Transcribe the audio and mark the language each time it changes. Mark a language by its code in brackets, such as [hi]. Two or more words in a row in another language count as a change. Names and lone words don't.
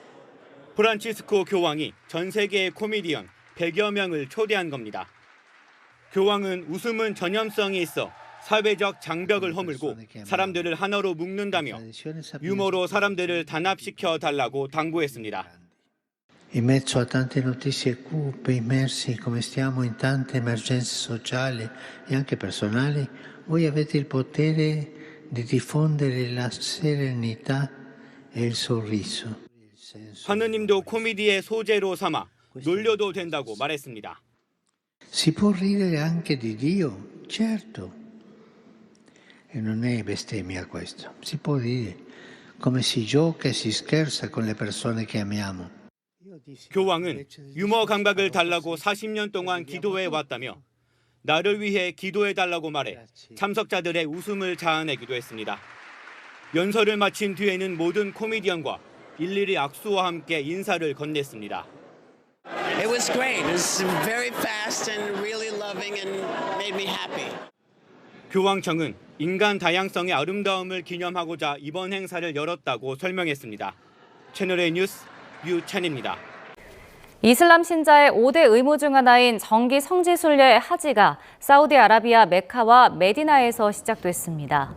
[ko] 프란치스코 교황이 전 세계의 코미디언 100여 명을 초대한 겁니다. 교황은 웃음은 전염성이 있어 사회적 장벽을 허물고 사람들을 하나로 묶는다며 유머로 사람들을 단합시켜 달라고 당부했습니다. [it] In mezzo a tante notizie cupe, immersi come stiamo in tante emergenze sociali e anche personali, voi avete il potere di diffondere la serenità e il sorriso. [ko] 하느님도 코미디의 소재로 삼아 놀려도 된다고 말했습니다. [it] Si può ridere anche di Dio, certo. E non è bestemmia questo. Si può dire come si gioca e si scherza con le persone che amiamo. [ko] 교황은 유머 감각을 달라고 40년 동안 기도해 왔다며 나를 위해 기도해 달라고 말해 참석자들의 웃음을 자아내기도 했습니다. 연설을 마친 뒤에는 모든 코미디언과 일일이 악수와 함께 인사를 건넸습니다. [en] It was great. It was very fast and really loving and made me happy. [ko] 교황청은 인간 다양성의 아름다움을 기념하고자 이번 행사를 열었다고 설명했습니다. 채널A 뉴스 유찬입니다. 이슬람 신자의 5대 의무 중 하나인 정기 성지 순례 하지가 사우디아라비아 메카와 메디나에서 시작됐습니다.